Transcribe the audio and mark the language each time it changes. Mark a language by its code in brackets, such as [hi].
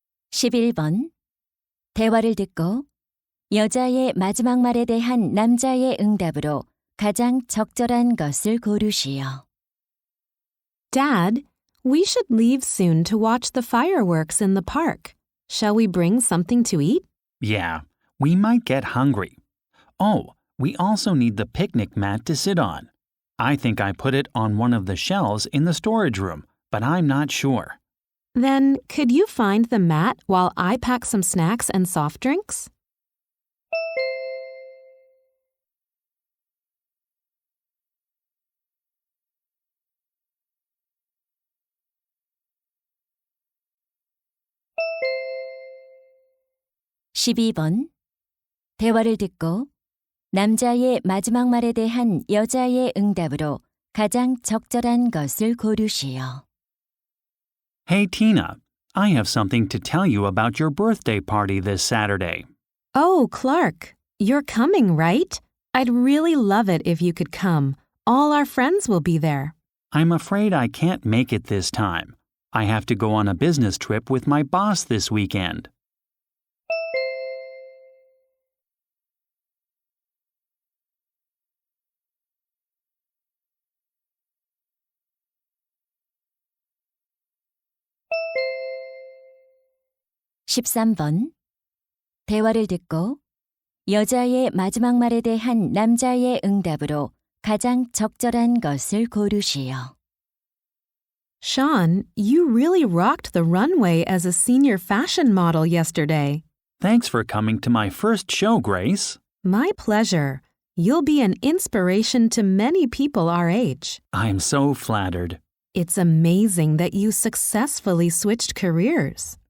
[ko] (11번) 대화를 듣고 여자의 마지막 말에 대한 남자의 응답으로 가장 적절한 것을 고르시오. [en] Dad, we should leave soon to watch the fireworks in the park. Shall we bring something to eat? Yeah, we might get hungry. Oh, we also need the picnic mat to sit on. I think I put it on one of the shelves in the storage room, but I'm not sure. Then, could you find the mat while I pack some snacks and soft drinks? [ko] (12번) 대화를 듣고 남자의 마지막 말에 대한 여자의 응답으로 가장 적절한 것을 고르시오. [en] Hey, Tina, I have something to tell you about your birthday party this Saturday. Oh, Clark, you're coming, right? I'd really love it if you could come. All our friends will be there. I'm afraid I can't make it this time. I have to go on a business trip with my boss this weekend. [ko] (13번) 대화를 듣고 여자의 마지막 말에 대한 남자의 응답으로 가장 적절한 것을 고르시오. [en] Sean, you really rocked the runway as a senior fashion model yesterday. Thanks for coming to my first show, Grace. My pleasure. You'll be an inspiration to many people our age. I'm so flattered. It's amazing that you successfully switched careers.